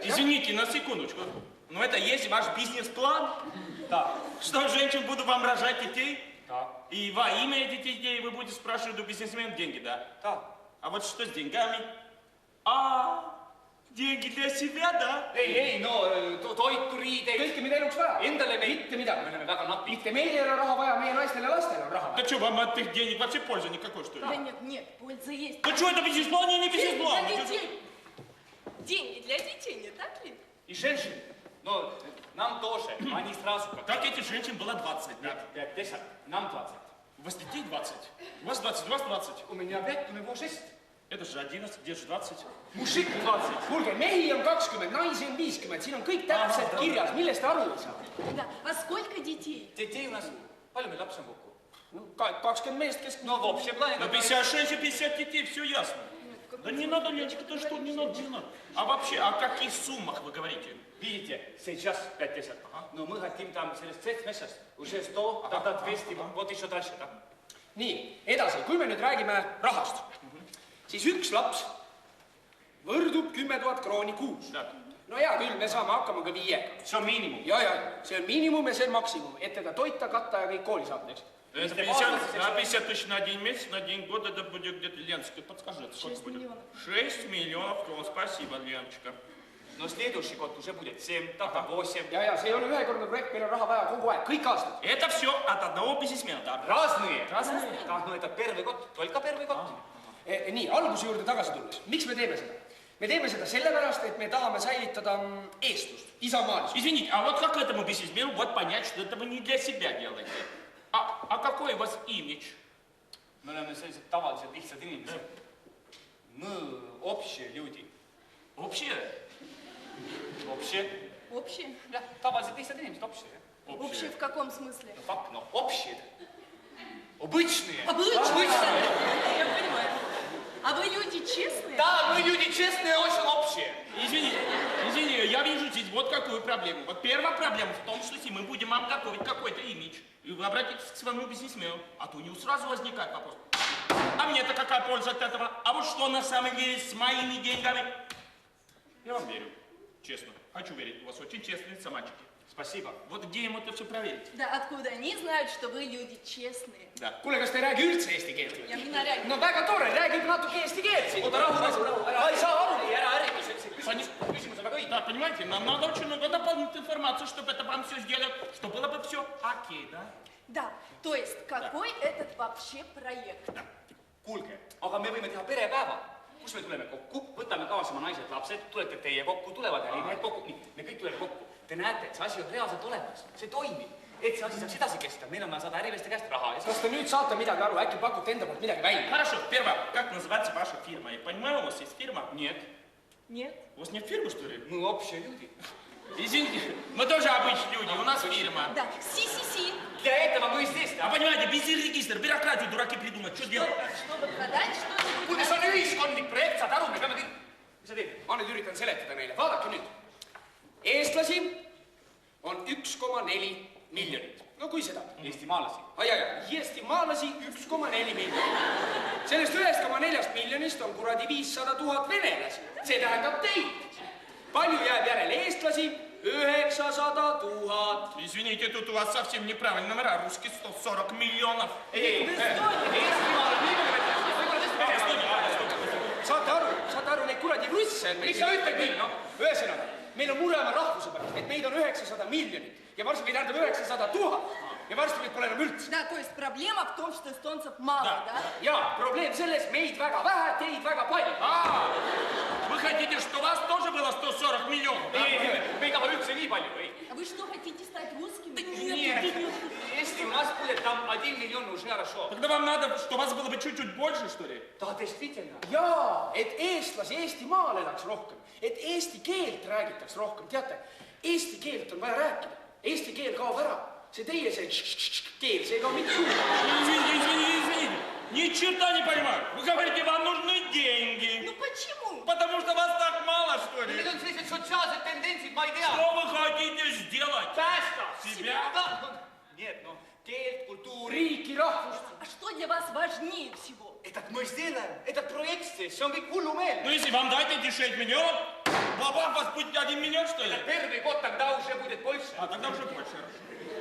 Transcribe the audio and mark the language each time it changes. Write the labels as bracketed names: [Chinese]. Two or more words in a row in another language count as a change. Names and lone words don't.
[Russian] Извините, на секундочку. Но это есть ваш бизнес-план? Да. Что, женщин буду вам рожать детей? Да. И во имя этих детей вы будете спрашивать у бизнесменов деньги, да? Да. А вот что с деньгами? Деньги для себя, да? [Estonian] Ei, no toitu, riideid. Kõike, mida eluks vaja. Endale me... Mitte midagi. Me oleme väga napi. Mitte meil ei ole raha vaja, meie naistel ja lastel on raha vaja. [Russian] Да что, вам от этих денег вообще пользы никакой, что ли? Да нет, нет, польза есть. Да что, это бизнес-план или не бизнес-план? Для детей. Деньги для детей, не так ли? И женщин. Но нам тоже. Они сразу как... Так этих женщин было 20, да? 50. Нам 20. У вас детей 20? У вас 20, у вас 20. У меня 5, у него 6. Это же 11, где же 20? [Estonian] Mušik 20. Kuulge, mehi on 20, naisi on 50. Siin on kõik täpselt kirjas. Millest aru ei saa? [Russian] Да. А сколько детей? Детей у нас... [Estonian] Palju meil lapsi on kokku? No, 20 meest, kes... No, [Russian] в общем плане... Ну, 56 и 50 детей, все ясно. Да не надо, Ленечка, ты что, не надо, не надо. А вообще, о каких суммах вы говорите? Видите, сейчас 50. Но мы хотим там через 7 месяцев уже 100, тогда 200, вот еще дальше, да? [Estonian] Nii, edasi, kui me nüüd räägime rahast, siis üks laps võrdub 10 000 krooni kuus. No hea küll, me saame hakkama ka 5. See on miinimum. Ja, see on miinimum ja see on maksimum, et teda toita, katta ja kõik kooli saab, eks? [Russian] Это 50 тысяч на один месяц, на один год, это будет где-то, Леночка, подскажи, сколько будет? 6 миллионов. 6 миллионов крон, спасибо, Леночка. No следующий год уже будет 7, тогда 8. [Estonian] Ja, see ei ole ühekordne projekt, meil on raha vaja kogu aeg, kõik aastad. [Russian] Это все от одного бизнесмена, да? Разные. Да, no это первый год, только первый год. [Estonian] Nii, alguse juurde tagasi tulles. Miks me teeme seda? Me teeme seda sellepärast, et me tahame säilitada eestlust, isamaalisust. [Russian] Извините, а вот как этому бизнесмену вот понять, что это вы не для себя делаете? А какой у вас имидж? [Estonian] Me oleme sellised tavalised lihtsad inimesed. [Russian] Мы общие люди. Общие? Общие. Общие? [Estonian] Jah, tavalised lihtsad inimesed, [Russian] общие. Общие в каком смысле? [Estonian] No fakt, [Russian] no общие. Обычные. Обычные? Я понимаю. А вы люди честные? Да, мы люди честные, очень общие. Извини, я вижу здесь вот какую проблему. Вот первая проблема в том, что если мы будем вам готовить какой-то имидж, и вы обратитесь к своему бизнесмену, а то у него сразу возникает вопрос. А мне-то какая польза от этого? А вот что на самом деле с моими деньгами? Я вам верю. Честно. Хочу верить. У вас очень честные лица, мальчики. Спасибо. Вот где им это все проверить? Да откуда они знают, что вы люди честные? Да. [Estonian] Kuule, kas te ei räägi üldse eesti keelt või? Ja mina räägin. No väga tore, räägib natuke eesti keelt siin. Oota, rahu. Ei saa aru. Ära ärrita, see küsimus on väga õige. [Russian] Да, понимаете, нам надо очень много дополнительной информации, чтобы это вам все сделать, чтобы было бы все окей, да? Да, то есть какой этот вообще проект? [Estonian] Kuulge, aga me võime teha perepäeva. Kus me tuleme kokku, võtame kaasa oma naised, lapsed, tulete teie kokku, tulevad ärimehed kokku, nii, me kõik tuleme kokku. Te näete, et see asi on reaalselt olemas, see toimib. Et see asi saaks edasi kesta, meil on vaja saada ärimeeste käest raha. Kas te nüüd saate midagi aru, äkki pakute enda poolt midagi välja? [Russian] Хорошо, первое, как называется ваша фирма? Я понимаю, у вас есть фирма? Нет. Нет. У вас нет фирмы, что ли? Мы общие люди. Извините, мы тоже обычные люди, у нас фирма. Да, си-си-си. Для этого мы здесь, А да? понимаете, без регистра, бюрократию дураки придумать, что делать? Чтобы продать что-нибудь. [Estonian] Kuulge, see on ühiskondlik projekt, saad aru, me peame kõik... Mis sa teed? Ma nüüd üritan seletada neile. Vaadake nüüd. Eestlasi on 1,4 miljonit. No kui seda? Eestimaalasi. Eestimaalasi 1,4 miljonit. Sellest 1,4 miljonist on kuradi 500 000 venelasi. See tähendab teid. Palju jääb järele eestlasi? 900 000. [Russian] Извините, тут у вас совсем неправильные номера. Русский 140 миллионов. [Estonian] Eestimaal on 40. Saate aru, neid kuradi russe on meil. Miks sa ütled nii, noh? Ühesõnaga, meil on mure oma rahvuse pärast, et meid on 900 miljonit ja varsti meid tähendab 900 000 ja varsti meid pole enam üldse. [Russian] Да, то есть проблема в том, что эстонцев мало, да? [Estonian] Ja probleem selles, meid väga vähe, teid väga palju. [Russian] Вы хотите, что у вас тоже было 140 миллионов? Да? [Estonian] Me ei taha üldse nii palju, ei? [Russian] А вы что, хотите стать русскими? Нет. Если у нас будет там 1 миллион, уже хорошо. Тогда вам надо, что у вас было бы чуть-чуть больше, что ли? Да, действительно. [Estonian] Jaa, et eestlasi Eestimaal elaks rohkem, et eesti keelt räägitaks rohkem. Teate, eesti keelt on vaja rääkida. Eesti keel kaob ära. See teie see keel, see ei kao mitte suur. [Russian] Извините. Ни черта не понимаю. Вы говорите, вам нужны деньги. Ну почему? Потому что вас так мало, что [Estonian] Need [Russian] ли? [Estonian] on sellised sotsiaalsed tendentsid, ma ei tea. [Russian] Что вы хотите сделать? [Estonian] Päästa [Russian] Себя? [Estonian] Nii et noh, keelt, kultuuri. Riiki, rahvust. [Russian] А что для вас важнее всего? Этот мы сделаем, этот проект здесь, [Estonian] see on kõik hullumeelne. [Russian] Ну, если вам дать эти 6 миллионов, вам вас будет 1 миллион, что ли? [Estonian] Terve kott, [Russian] тогда уже будет больше. А тогда уже больше.